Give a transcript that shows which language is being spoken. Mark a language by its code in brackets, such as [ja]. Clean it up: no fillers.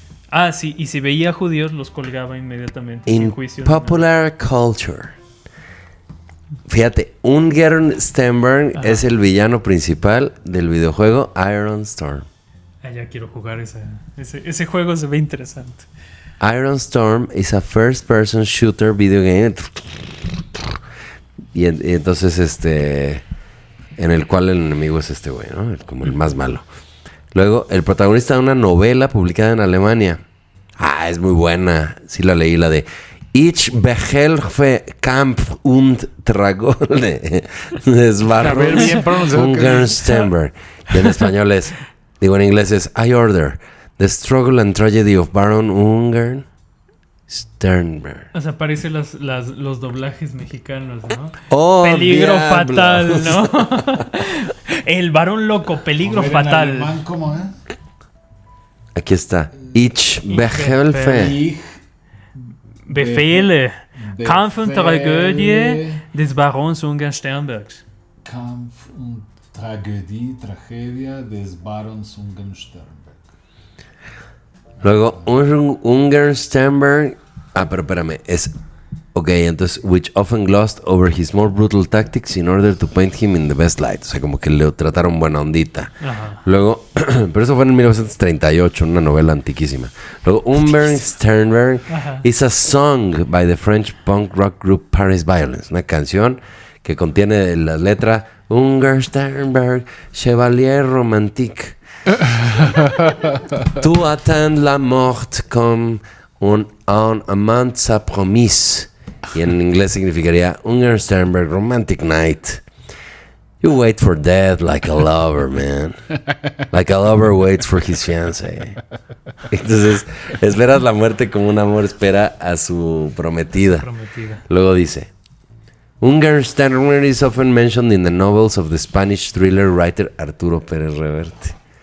[es] Ah, sí, y si veía judíos los colgaba inmediatamente [en] In [es] sin juicio. [en] popular culture. [es] Fíjate, Ungern Sternberg es el villano principal del videojuego Iron Storm. Ah, ya quiero jugar ese juego, se ve interesante. [en] Iron Storm is a first-person shooter video game. [es] Y entonces, en el cual el enemigo es este güey, ¿no? Como el más malo. Luego, el protagonista de una novela publicada en Alemania. Ah, es muy buena. Sí la leí, la de [de] Ich behelfe Kampf und Tragode. [es] A ver, bien pronunciado. Ungern Sternberg. Y en español en inglés es I Order. [en] The Struggle and Tragedy of Baron Ungern Sternberg. [es] O sea, parece los doblajes mexicanos, ¿no? [en] Oh, [es] peligro diablos. fatal, ¿no? El varón loco, peligro fatal. ¿Cómo es? Aquí está. [de] Ich behelfe. Befehle. Kampf und Tragödie des Barons Ungern-Sternbergs. Kampf und Tragedia des Barons Ungern-Sternberg. [es] Luego, Ungern-Sternberg. Pero espérame. Es. Ok, entonces, [en] which often glossed over his more brutal tactics in order to paint him in the best light. [es] O sea, como que le trataron buena ondita. Ajá. Luego, pero eso fue en 1938, una novela antiquísima. [en] Luego, Ungern-Sternberg is a song by the French punk rock group Paris Violence. [es] Una canción que contiene la letra Ungern-Sternberg, [fr] Chevalier Romantique. Tu attends la mort comme un amant sa promise. [es] Y en inglés significaría Ungern-Sternberg [en] Romantic Night. You wait for death like a lover, man. Like a lover waits for his fiancé. [es] Entonces, esperas la muerte como un amor espera a su prometida. Luego dice, [en] Ungern-Sternberg is often mentioned in the novels of the Spanish thriller writer Arturo Pérez Reverte.